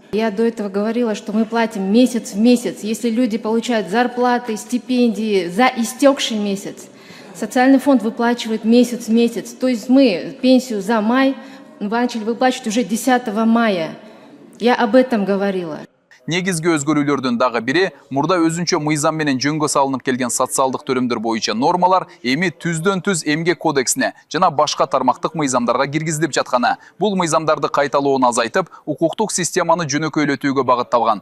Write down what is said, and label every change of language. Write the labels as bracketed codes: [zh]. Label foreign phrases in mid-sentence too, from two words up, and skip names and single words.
[ru] Я до этого говорила, что мы платим месяц в месяц. Если люди получают зарплаты, стипендии за истекший месяц, социальный фонд выплачивает месяц в месяц. То есть мы пенсию за май начали выплачивать уже 10 мая. Я об этом говорила. [ky] Негизги өзгөрүүлөрдүн дагы бири мурда өзүнчө мыйзам менен жөнгө салынып келген социалдык төлөмдөр боюнча нормалар эми түздөн-түз эмгек кодексине жана башка тармактык мыйзамдарга киргизилип жатканы. Бул мыйзамдарды кайталоону азайтып, укуктук системаны жөнөкөйлөтүүгө багытталган.